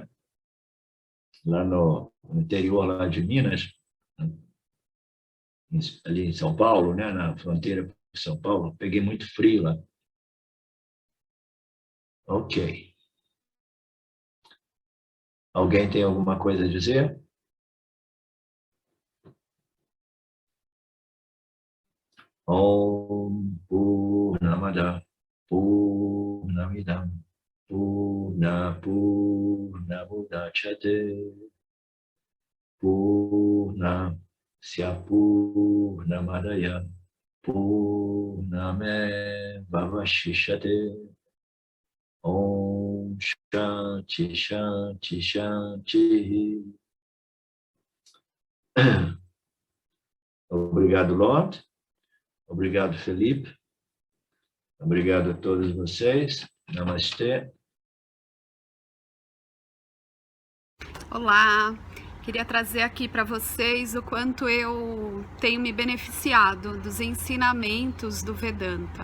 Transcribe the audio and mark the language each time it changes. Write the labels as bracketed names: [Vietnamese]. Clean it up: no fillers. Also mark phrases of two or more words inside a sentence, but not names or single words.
[Portuguese] Lá no interior lá de Minas, ali em São Paulo, né? Na fronteira com São Paulo, peguei muito frio lá. Ok. Alguém tem alguma coisa a dizer? [Sanskrit] Om Purnamada Purnamidam Purnamudachyate Purnasya Purnamadaya Purnamevavashishyate. Om Shanti Shanti Shanti. [Portuguese] Obrigado, Lord. Obrigado, Felipe. Obrigado a todos vocês. Namastê. Olá, Queria trazer aqui para vocês o quanto eu tenho me beneficiado dos ensinamentos do Vedanta.